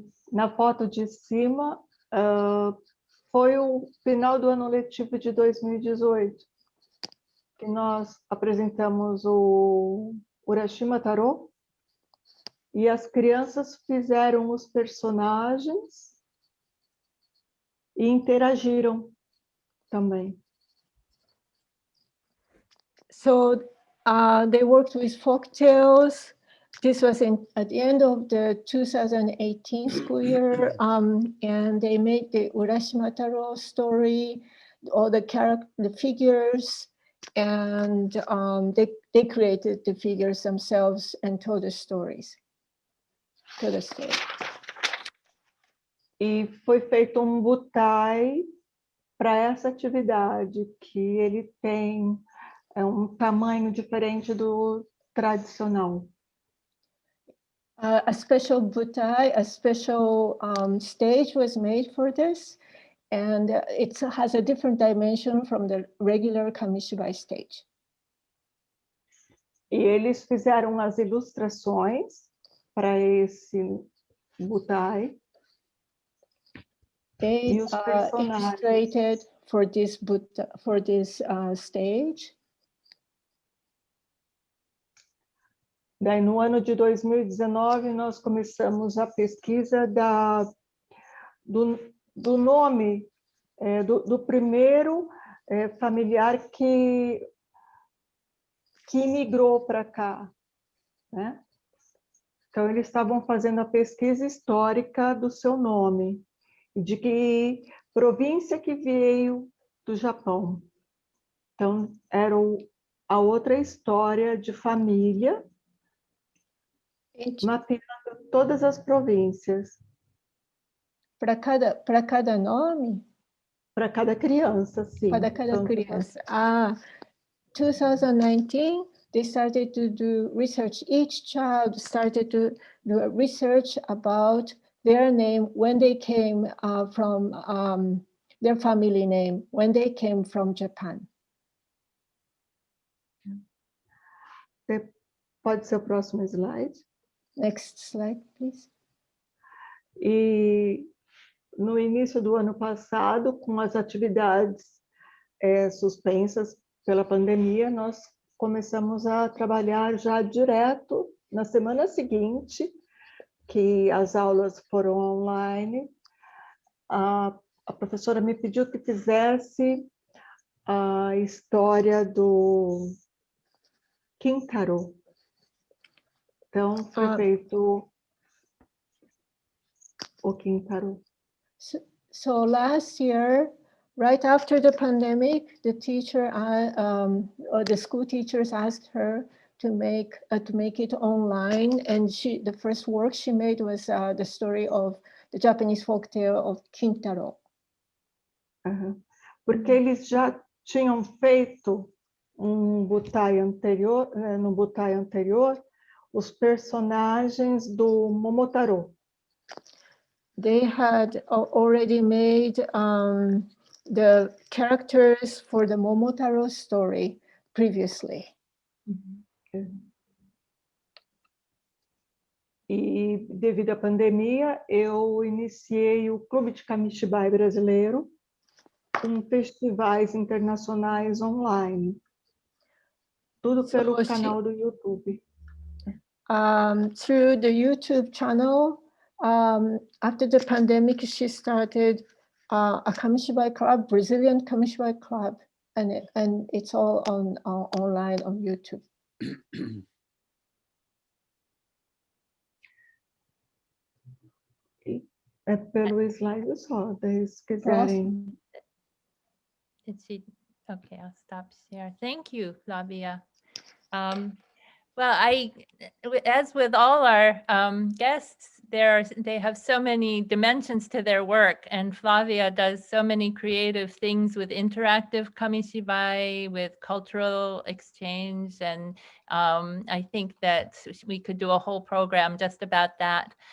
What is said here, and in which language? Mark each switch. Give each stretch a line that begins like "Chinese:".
Portuguese: Na foto de cima, foi o final do ano letivo de 2018, que nós apresentamos o Urashima Tarô, e as crianças fizeram os personagens e interagiram também.
English: So they worked with folk tales. This was at the end of the 2018 school year, and they made the Urashima Taro story, all the figures, and they created the figures themselves and told the stories.
Portuguese: E foi feito um butai para essa atividade, que ele tem um tamanho diferente do tradicional.
English: A special butai, a special stage was made for this, and it has a different dimension from the regular Kamishibai stage.
Portuguese: E eles fizeram as ilustrações para esse butai.
English: They
Portuguese: E os personagens.
English: illustrated for this stage.
Portuguese: Daí, no ano de 2019, nós começamos a pesquisa do nome do primeiro familiar que migrou para cá, né? Então, eles estavam fazendo a pesquisa histórica do seu nome, de que província que veio do Japão. Então, era a outra história de família, mapeando todas as províncias. Para cada nome? Para cada criança, sim. Para cada criança.
English: 2019, they started to do research. Each child started to do a research about their name when they came from their family name, when they came from Japan.
Portuguese: Pode ser o próximo slide.
English: Next slide, please.
Portuguese: E no início do ano passado, com as atividades suspensas pela pandemia, nós começamos a trabalhar já direto na semana seguinte, que as aulas foram online. A professora me pediu que fizesse a história do Kintaro. Então, foi feito o Kintaro.
English: So last year, right after the pandemic, the teacher or the school teachers asked her to make it online, and the first work she made was the story of the Japanese folktale of Kintaro.
Portuguese: Porque eles já tinham feito no butai anterior, os personagens do Momotaro.
English: They had already made the characters for the Momotaro story previously.
Portuguese: E devido à pandemia, eu iniciei o Clube de Kamishibai brasileiro com festivais internacionais online. Tudo pelo canal do YouTube.
English: Through the YouTube channel, after the pandemic, she started a Kamishibai club, Brazilian Kamishibai club, and it's all online on YouTube.
Portuguese: É pelo slide só, se quiserem.
English: Okay, I'll stop here. Thank you, Flavia. Well, as with all our guests they have so many dimensions to their work, and Flavia does so many creative things with interactive Kamishibai, with cultural exchange, and I think that we could do a whole program just about that.